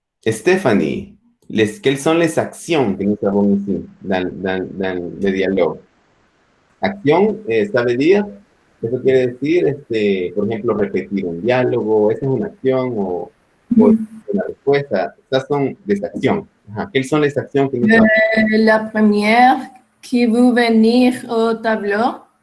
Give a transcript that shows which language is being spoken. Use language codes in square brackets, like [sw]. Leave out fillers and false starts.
[fr] Stephanie, quelles sont les actions que nous avons ici dans le dialogue? [es] Acción, eso quiere decir, por ejemplo, repetir un diálogo, esa es una acción o una respuesta. Estas son [fr] des actions. [es] Ajá. [fr] ¿Quelles sont les actions que nous avons? La première, qui veut venir au tableau.